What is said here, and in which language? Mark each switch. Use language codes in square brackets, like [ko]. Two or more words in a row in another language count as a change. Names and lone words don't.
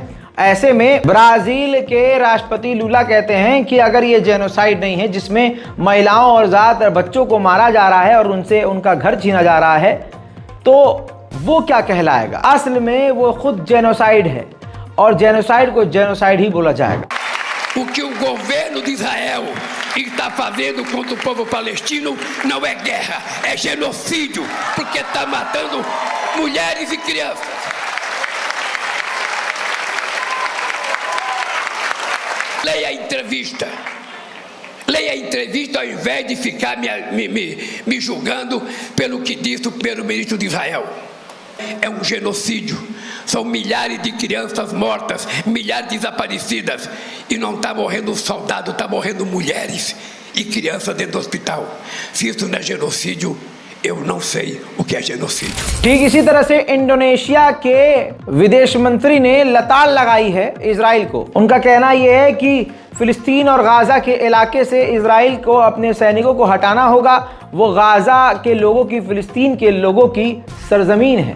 [hi] ऐसे में ब्राज़ील के राष्ट्रपति लूला कहते हैं कि अगर ये जेनोसाइड नहीं है जिसमें महिलाओं और ज़्यादातर बच्चों को मारा जा रहा है और उनसे उनका घर छीना जा रहा है, तो वो क्या कहलाएगा? असल में वो खुद जेनोसाइड है और जेनोसाइड को जेनोसाइड ही बोला जाएगा। [pt] O que o governo de Israel está fazendo contra o povo palestino não é guerra, é genocídio, porque está matando mulheres e crianças. Leia a entrevista. Leia a entrevista ao invés de ficar me julgando pelo que disse o primeiro-ministro de Israel. É um genocídio. São milhares de crianças mortas, milhares desaparecidas. E não está morrendo soldado, está morrendo mulheres e crianças dentro do hospital. Se isso não é genocídio, eu não sei o que é genocídio। [hi] ठीक इसी तरह से इंडोनेशिया के विदेश मंत्री ने लताड़ लगाई है इजराइल को। उनका कहना यह है कि फिलिस्तीन और गाजा के इलाके से इजराइल को अपने सैनिकों को हटाना होगा। वो गाजा के लोगों की, फिलिस्तीन के लोगों की सरजमीन है।